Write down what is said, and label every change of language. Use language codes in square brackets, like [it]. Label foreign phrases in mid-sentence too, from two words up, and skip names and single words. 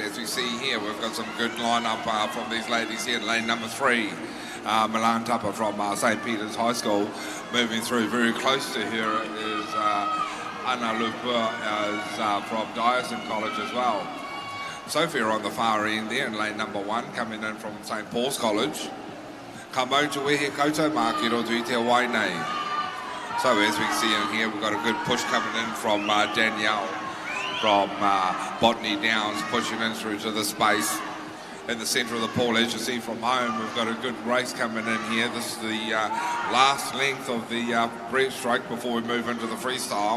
[en] As we see here, we've got some good line-up from these ladies here in lane number 3. Milan Tapa from St Peter's High School. Moving through very close to her is Anna Lupa is from Jayden College as well. Sophia on the far end there in lane number 1, coming in from St Paul's College. [mi] Ka mau te wehe koutou mā ki roto I te wai nei. [en] So as we can see in here, we've got a good push coming in from Danielle from Botany Downs, pushing in through to the space in the centre of the pool. As you see from home, we've got a good race coming in here. This is the last length of the Breaststroke before we move into the freestyle.